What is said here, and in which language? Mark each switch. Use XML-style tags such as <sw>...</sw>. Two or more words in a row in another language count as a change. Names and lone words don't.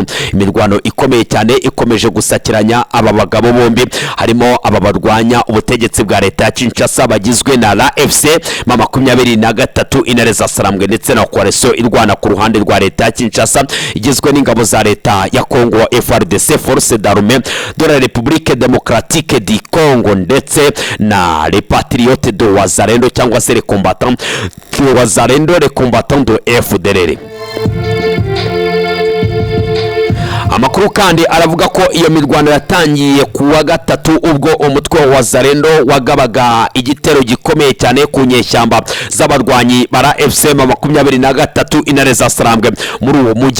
<rw>Imirwano ikomeye cyane ikomeje gusakiranya aba bagabo bombi harimo ababarwanya ubutegetsi bwa leta ya Kinshasa bagizwe na la FC 23 Intare za Sarambwe ndetse na coalition irwana ku ruhande rwa leta ya Kinshasa igizwe n'ingabo za leta ya Kongo FARDC</rw> <fr>Force d'Armée de la République démocratique du Congo</fr> <rw>ndetse na</rw> <fr>les patriotes de Wazarendo</fr> <rw>cyangwa se</rw> <fr>les combattants de Wazarendo, les combattants de FDLR.</fr> <rw>Amakuru kandi aravuga ko iyo mirwano yatangiye kuwa gatatu ubwo umutwe wa Wazarendo wagabaga igitero gikomeye cyane ku nyeshyamba z'abarwanyi bara FCM 23 Intare za Sarambwe muri uwo mujyi.</rw>